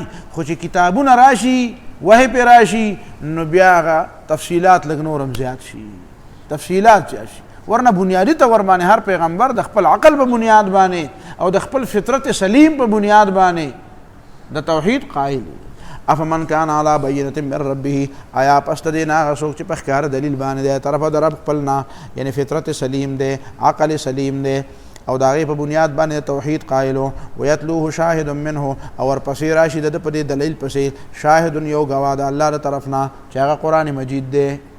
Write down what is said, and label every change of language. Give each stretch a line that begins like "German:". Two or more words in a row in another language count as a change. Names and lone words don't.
Pashto: خو چې کتابونه راشي، وحی پې راشي، نو بیا هغه تفصیلات لږ نور هم زیات شي، تفصیلات زیات شي. ورنه بنیادی طور باندې هر پیغمبر د خپل عقل په بنیاد باندې او د خپل فطرت سلیم په بنیاد باندې د توحید قائل.
Arabic: افمن کان علی بینة من ربه،
Pashto: آیا پس د دې نه هغه څوک چې په ښکاره دلیل باندې دی طرفه د رب خپل نه، یعنی فطرت سلیم دی، عقل سلیم دی، او د هغې په بنیاد باندې توحید قایلو.
Arabic: ویتلوه شاهد منه،
Pashto: او ورپسې راشي د ده په دې دلیل پسې شاهد، یو ګواه د الله د طرف نه چې هغه قرآن مجید دی.